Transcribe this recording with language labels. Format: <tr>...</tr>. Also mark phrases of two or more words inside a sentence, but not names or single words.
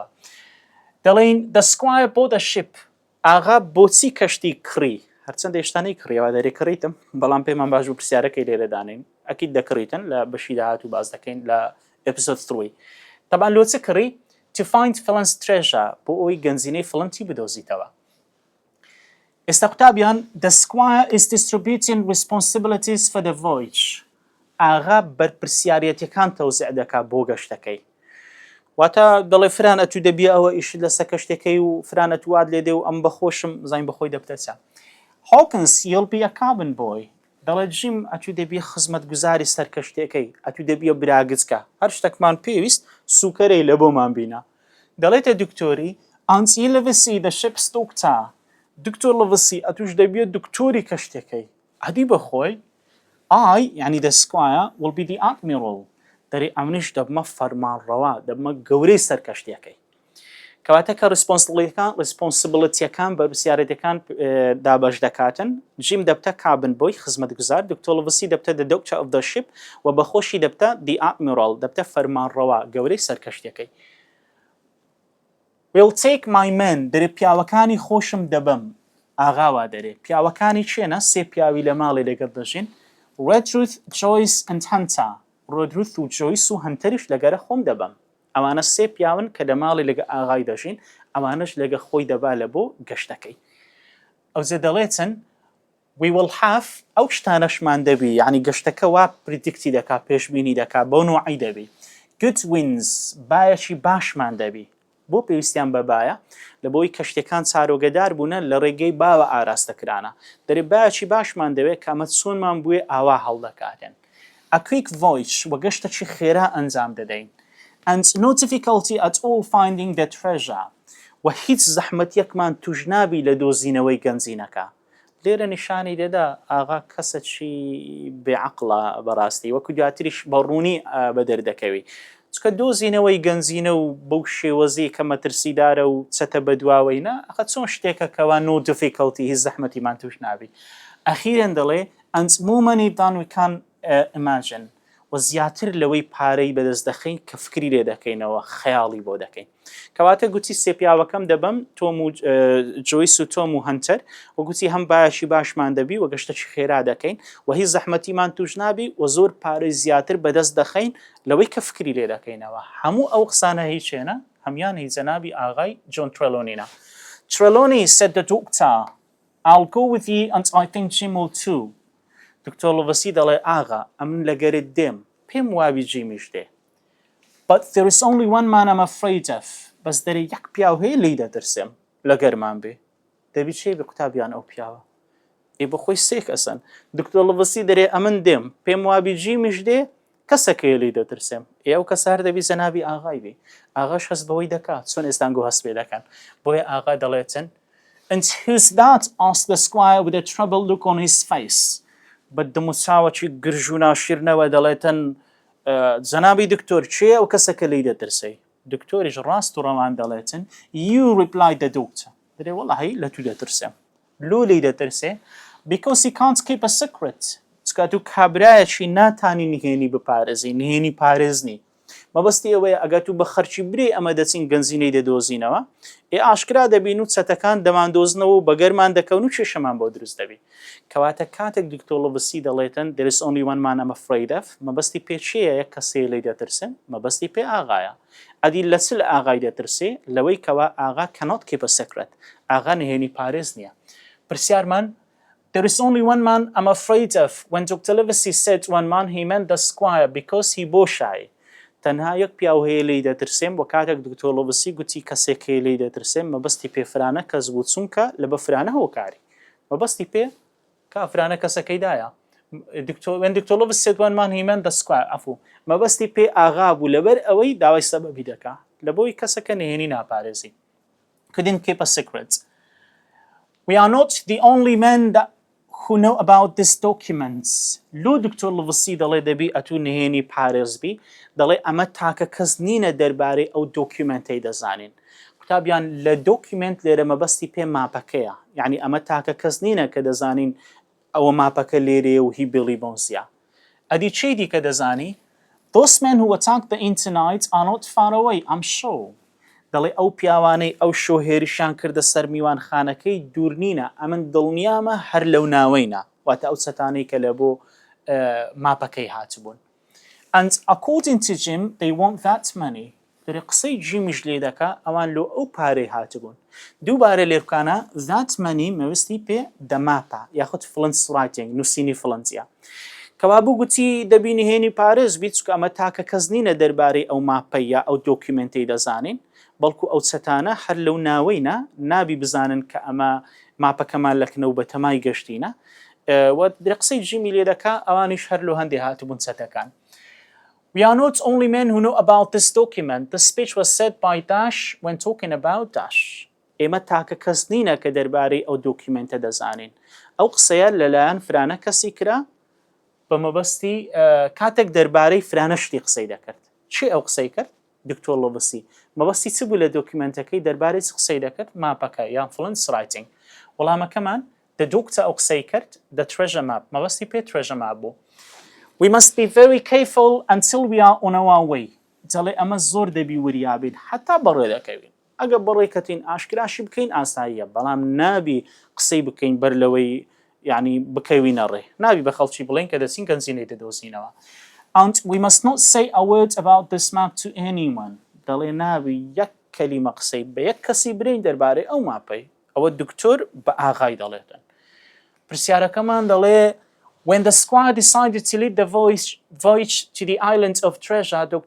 <ckb>دەڵێن</ckb> <en>the squire bought a ship</en> <ckb>ئاغا بۆچی کەشتی کڕی هەرچەندە هێشتانەی کڕیەوە دەرێ کڕیتم بەڵام پێمان باش بوو پرسیارەکەی لێرە دانین ئەکید دەکڕیتن لە بەشی داهات و باز دەکەین لە ئێپیسۆد 3 تەبان لۆ چ کڕی</ckb> <en>to find Flint's treasure</en> <ckb>بۆ ئەوی گەنجینەی فڵنتی بدۆزیتەوە. ئێستا قوتابیان</ckb> <en>the squire is distributing responsibilities for the voyage</en> <ckb>ئاغا بەرپرسیارەتەکان تەوزیع دەکات بۆ گەشتەکەی واتە دەڵێ فران ئەتوو دەبی ئەوە ئیشت لەسەر کەشتەکەی و فران ئەتوات لێ دێ و ئەم بەخۆشم زین بەخۆی دەبتەچە.</ckb> <en>Hawkins you'll be a cabin boy</en> <ckb>دەڵێ جیم ئەتوو دەبی خزمەتگوزاری سەر کەشتەکەی ئەتوو دەبیە براگچکە هەر شتێکمان پێویست سوکەرەی لە بۆمان بینە دەڵێتە دکتۆری ئانسی لڤسی</ckb> <en>the ship's doctor</en> <ckb>دکتۆر لڤسی ئەتوش دەبیە دکتۆری کەشتەکەی ئەدی بەخۆی I یعنی</ckb> <en>the squire will be the admiral</en> <ckb>دەری ئەمنیش دەبمە فەرمانڕەوا دەبمە گەورەی سەر کەشتەکەی کەواتە کە ڕسپۆنسیبڵیتیەکان بەرپرسیارەتەکان دابەش دەکاتن جیم دەبتە کابن بۆی خزمەتگوزار دکتۆر لڤسی دەبتە</ckb> <en>the doctor of the ship</en> <ckb>و بەخۆشی دەبتە</ckb> <en>the admiral</en> <ckb>دەبتە فەرمانڕەوا گەورەی سەر کەشتەکەی.</ckb> <en>Will take my men</en> <ckb>دەرێ پیاوەکانی خۆشم دەبم ئاغاوا دەرێ پیاوەکانی چێنە سێ پیاوی لە ماڵی لەگەڵ دەژین Redruth, Joyce and Hunter Redruth و جۆیس و هەنتەریش لەگەرە خۆم دەبم ئەوانە سێ پیاون کە لە ماڵی لەگە ئاغای دەژین ئەوانش لەگە خۆی دەبا لە بۆ گەشتەکەی. ئەوزێ دەڵێتن</ckb> <en>we will have</en> <ckb>ئەو شتانەشمان دەبی یعنی گەشتەکە وا پریدیکتی دەکا پێشبینی دەکا بۆ نوعی دەبی</ckb> <en>good winds</en> <ckb>بایەکی باشمان دەبی بۆ پێویستیان بەبایە لە بۆی کەشتەکان چارۆگەدار بوونە لە ڕێگەی باوە ئاراستەکرانە دەرێ بایەکی باشمان دەوێت کامە چۆنمان بووێ ئاوا هەڵدەکاتێن.</ckb> <en>A quick voyage</en> <ckb>و گەشتێکی خێرا ئەنجام دەدەین</ckb> <en>and no difficulty at all finding the treasure</en> <ckb>و هیچ زەحمەتیەکمان توش نابی لە دۆزینەوەی گەنجینەکە. لێرە نیشانی دەدا ئاغا کەسێکی بێعەقڵە بەڕاستی وەکو دواتریش بەڕوونی بە دەردەکەوی چکە دۆزینەوەی گەنجینە و بەو شێوەزی کە مەترسیدارە و چەتە بەدواوەینە ئەخە چۆن شتێکە کەوا</ckb> <en>no difficulty</en> <ckb>هیچ زەحمەتیمان توش نابی ئەخیرەن دەڵێ</ckb> <en>and more money than we can imagine</en> <ckb>و زیاتر لەوەی پارەی بەدەست دەخەین کە فکری لێ دەکەینەوە خەیاڵی بۆ دەکەین کەواتە گوتی سێپیاوەکەم دەبم تۆم و جۆیس و تۆم و هەنتەر و گوتی هەم باشی باشمان دەبی و گەشتەی خێرا دەکەین و هیچ زەحمەتیمان توش نابی و زۆر پارەی زیاتر بەدەست دەخەین لەوەی کە فکری لێ دەکەینەوە هەموو ئەو قسانە هیچێنە هەمیان هیچ جەنابی ئاغای جۆن ترێلۆنینە</ckb> <en>Trelawney said the doctor I'll go with you and I think Jim will too</en> <ckb>دکتۆر لڤسی دەڵێ ئاغا ئەمن لەگەرت دێم پێم وابی جیمیش دێ</ckb> <en>But there is only one man I'm afraid of</en> <ckb>بەس دەرێ یەک پیاو هەیە لی دەترسێم لەگەرمان بێ دەبی چێ بە قوتابیان ئەو پیاوە ئێ بە خۆی سێ کەسن دکتۆر لڤسی دەرێ ئەمن دێم پێم وابی جیمیش دێ کەسەکەیە لی دەترسێم ئێ ئەو کەسە هەر دەبی جەنابی ئاغای بێ ئاغاش هەست بەوەی دەکات چۆن ئێستانگۆ هەست پێ دەکەن بۆیە ئاغا دەڵێتن</ckb> <en>And who's that? asked the squire with a troubled look on his face.</en> <ckb>بە دموچاوەکی گرژ و ناشیرنەوە دەڵێتن جەنابی دکتۆر چێ ئەو کەسەکە لی دەترسەی دکتۆریش ڕاست و ڕەوان دەڵێتن</ckb> <en>You replied the doctor</en> <ckb>دەرێ وەڵاهی لە تو دەترسێم لۆ لی دەترسێ</ckb> <en>Because he can't keep a secret</en> <ckb>چکە تو کابرایەکی ناتانی نهێنی بپارێزی نهێنی پارێزنی مەبەستی ئەوەیە ئەگەر تو بە خەرچی برێ ئەمە دەچین گەنجینەی دەدۆزینەوە ئێ ئاشکرا دەبین و چەتەکان دەماندۆزنەوە و بەگەرمان دەکەون و کێشەمان بۆ دروست دەبی کەواتە کاتێک دکتۆر لڤسی دەڵێتن</ckb> <en>There is only one man I'm afraid of</en> <ckb>مەبەستی پێ چییە یەک کەسەیە لی دەترسێن مەبەستی پێ ئاغایە ئەدی لە چ لە ئاغای دەترسێ لەوەی کەوا ئاغا</ckb> <en>cannot keep a secret</en> <ckb>ئاغا نهێنی پارێز نییە پرسیارمان</ckb> <en>There is only one man I'm afraid of When Dr. Livesey said one man he meant the squire because he bore shy</en> <ckb>تەنها یەک پیاو هەیە لی دەترسێم بۆ کاتێک دکتۆر لڤسی گوتی کەسێک هەیە لی دەترسێم مەبەستی پێفرانە کەس بوو چونکە لە بەفرانە هۆکاری مەبەستی پێ کافرانە کەسەکەیدایە</ckb> <en>when Dr. Livesey said one man he meant the squire</en> <ckb>عفو مەبەستی پێ ئاغا بوو لەبەر ئەوەی داوای سەبەبی دەکا لە بۆی کەسەکە نهێنی ناپارێزی</ckb> <en>couldn't keep a secret We are not the only men that who know about this documents</en> <ckb>لۆ دکتۆر لڤسی دەڵێ دەبی ئەتو نهێنی پارێزبی دەڵێ ئەمە تاکە کەس نینە دەربارەی ئەو دۆکیومنتەی دەزانین قوتابیان لە دۆکیومنت لێرە مەبەستی پێ ماپەکەیە یعنی ئەمە تاکە کەس نینە کە دەزانین ئەوە ماپەکە لێرێ و هی بیڵی بۆنزیە ئەدی چی دیکە دەزانی</ckb> <en>Those men who attacked the inn tonight are not far away I'm sure</en> <ckb>دەڵێ ئەو پیاوانەی ئەو شۆهێریشان کردە سەر میوان خانەکەی دوور نینە ئەمن دڵنیامە هەر لەو ناوەینە واتە ئەو چەتانەی کە لە بۆ ماپەکەی هاتبوون</ckb> <en>And according to Jim they want that money</en> <ckb>دەرێ قسەی جیمیش لێ دەکا ئەوان لۆ ئەو پارەی هاتبوون دووبارە لێرکانە</ckb> <en>that money</en> <ckb>مەوەستی پێ دەماپە یاخود فلنس writing نووسینی فلنسیە کەوا بوو گوتی دەبی نهێنی پارێز بیت چکە ئەمە تاکە کەس نینە دەربارەی ئەو ماپەی یا ئەو دۆکیومنتەی دەزانین بەڵکو ئەو چەتانە هەر لەو ناوەینە نابی بزانن کە ئەمە ماپەکەمان لەکنەوە بە تەمای گەشتینە درێ قسەی جیمی لێ دەکا ئەوانیش هەر لۆ هەندێ هاتبوون چەتەکان</ckb> <en>We are not only men who know about this document. The speech was said by Dash when talking about Dash.</en> <ckb>ئێمە تاکە کەس نینە کە دەربارەی ئەو دۆکیومنتە دەزانین ئەو قسەیە لەلایەن فرانە کەسی کرا بە مەبەستی کاتێک دەربارەی فرانە شتی قسەی دەکرد چی ئەو قسەی کرد دکتۆر لڤسی مەبەستی چ بوو لە دۆکیومنتەکەی دەربارەی قسەی دەکرد ماپەکە یان فلنس</ckb> <en>writing وەڵامەکەمان the doctor</en> <ckb>ئەو قسەی کرد</ckb> <en>the treasure map</en> <ckb>مەبەستی پێ</ckb> <en>treasure map بوو We must be very careful until</en> <ckb>we are on our way دەڵێ ئەمە زۆر دەبی وریابین حتا بەڕێ دەکەوین ئەگە بەڕێکەتین ئاشکراشی بکەین ئاساییە بەڵام نابی قسەی بکەین بەر لەوەی یعنی بکەوینە ڕێ نابی بە خەڵکی بڵێن کە دەچین گەنجینەی دەدۆزینەوە</ckb> <en>And we must not say a word about this map to anyone</en> <ckb>دەڵێ نابی یەک کەلیمە قسەی بە یەک کەسی برین دەربارەی ئەو ماپەی ئەوە دکتۆر بە ئاغای دەڵێتن پرسیارەکەمان دەڵێ</ckb> <en>When the squire decided to lead the voyage to the island of treasure, Dr.</en>